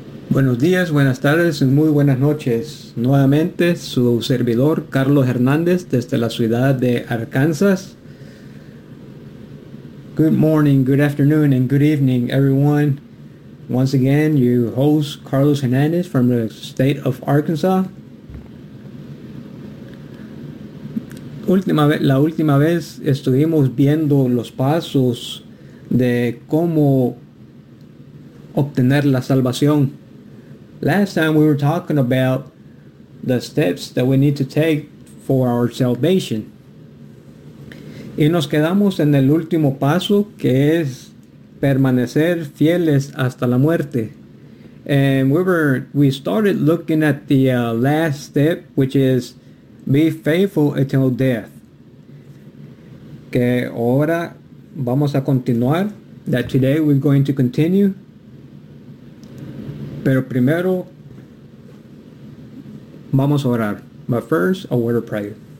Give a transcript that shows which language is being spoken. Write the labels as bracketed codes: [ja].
[es] Buenos días, buenas tardes, y muy buenas noches. Nuevamente, su servidor, Carlos Hernández, desde la ciudad de Arkansas. [en] Good morning, good afternoon, and good evening, everyone. Once again, your host, Carlos Hernández, from the state of Arkansas. [es] La última vez estuvimos viendo los pasos de cómo obtener la salvación. [en] Last time we were talking about the steps that we need to take for our salvation. [es] Y nos quedamos en el último paso, que es permanecer fieles hasta la muerte. [en] And we started looking at the last step, which is be faithful until death. [es] Que ahora vamos a continuar, [en] that today we're going to continue, [es] pero primero vamos a orar, [en] but first a word of prayer.